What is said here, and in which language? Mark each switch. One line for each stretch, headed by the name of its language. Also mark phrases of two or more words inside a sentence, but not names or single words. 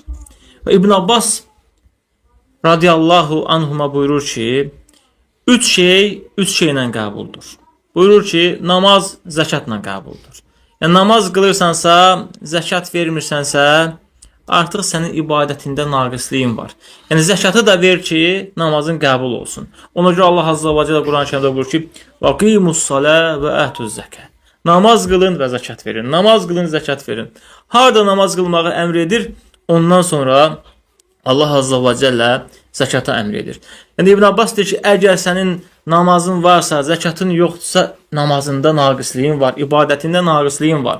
Azerbaijani: Və İbn Abbas
Arabic: رضي الله عنهما
Azerbaijani: buyurur ki, üç şeylə qəbuldur. Buyurur ki, namaz zəkatla qəbuldur. Yəni, namaz qılırsansa, zəkat vermirsənsə, artıq sənin ibadətində naqisliyin var. Yəni, zəkatı da ver ki, namazın qəbul olsun. Ona görə Allah
Arabic: عز وجل
Azerbaijani: Quran-ı Kərimdə buyurur ki,
Arabic: وَقِيمُ الصَّلَاةَ وَأَتُوا الزَّكَاةَ.
Azerbaijani: Namaz qılın və zəkat verin. Namaz qılın, zəkat verin. Harada namaz qılmağı əmr edir, ondan sonra Allah
Arabic: عز وجل
Azerbaijani: zəkata əmr edir. Yəni İbn Abbas deyir ki, əgər sənin namazın varsa, zəkatın yoxdursa, namazında naqisliyin var, ibadətində naqisliyin var.